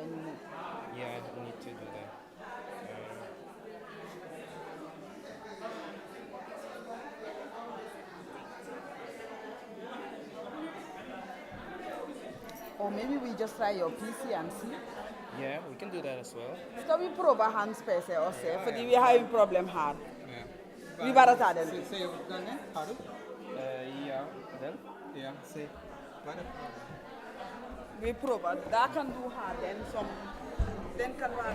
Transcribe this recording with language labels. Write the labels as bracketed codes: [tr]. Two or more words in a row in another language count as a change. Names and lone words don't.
[en] Yeah, I need to do that. Or maybe we just try your PC and see. Yeah, we can do that as well. [no] Skal vi prøve hans PC også? Fordi vi har jo et problem her. Yeah. Vi bare tar den. Se den, har du? Ja, den? Ja, se. Bare. Vi prøver. Da kan du ha den som, den kan være,